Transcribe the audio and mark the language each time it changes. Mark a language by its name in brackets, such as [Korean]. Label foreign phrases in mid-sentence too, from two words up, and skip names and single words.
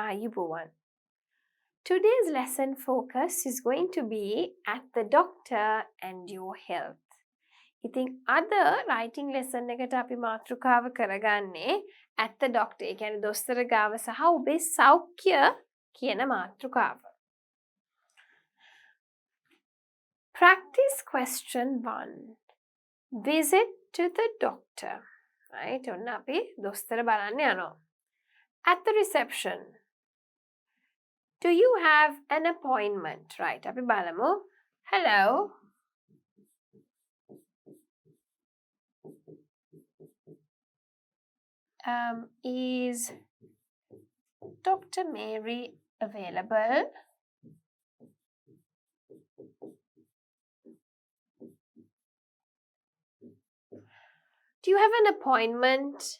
[English] පුවන්. Today's lesson focus is going to be at the doctor and your health. [Sinhala] ඉතින් අද [English] writing lesson [Sinhala] එකට අපි මාතෘකාව කරගන්නේ [English] at the doctor. [Sinhala] ඒ කියන්නේ දොස්තර ගාව සහ ඔබේ සෞඛ්‍ය කියන මාතෘකාව. [English] Practice question 1. Visit to the doctor. Right? [Sinhala] ඔන්න අපි දොස්තර බලන්න යනවා. [English] At the reception. Do you have an appointment? Right. [Sinhala] අපි බලමු. [English] Hello. Is Dr. Mary available? Do you have an appointment?